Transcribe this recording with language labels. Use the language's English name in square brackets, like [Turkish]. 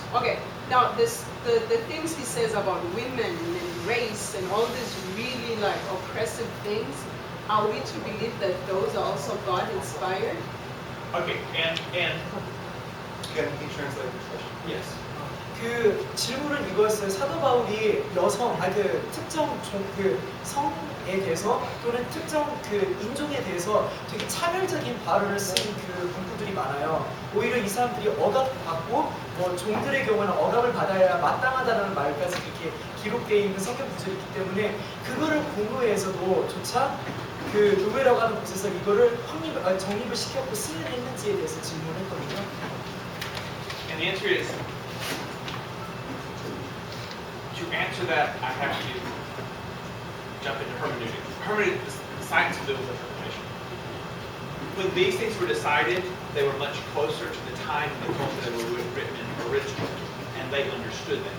[English] Okay, now the things he says about women and race and all these really like oppressive things, are we to believe that those are also God inspired? Okay, and Can he translate the question? yes. [Korean] 그 질문은 이거였어요. 사도 바울이 여성, 그 특정 그 성에 대해서 또는 특정 그 인종에 대해서 되게 차별적인 발언을 쓴 그 문구들이 많아요. 오히려 이 사람들이 억압받고 뭐 종들의 경우는 억압을 받아야 마땅하다는 말까지 이렇게 기록되어 있는 성경 구절이 있기 때문에 그거를 공부해서도 조차 그 의회라고 하는 곳에서 이거를 정립을 시켰고 승인을 했는지에 대해서 질문했거든요. [English] And the answer is, to answer that, I have to jump into hermeneutics. Hermeneutics is the science of biblical interpretation. When these things were decided, they were much closer to the time and the culture they were written in originally, and they understood that.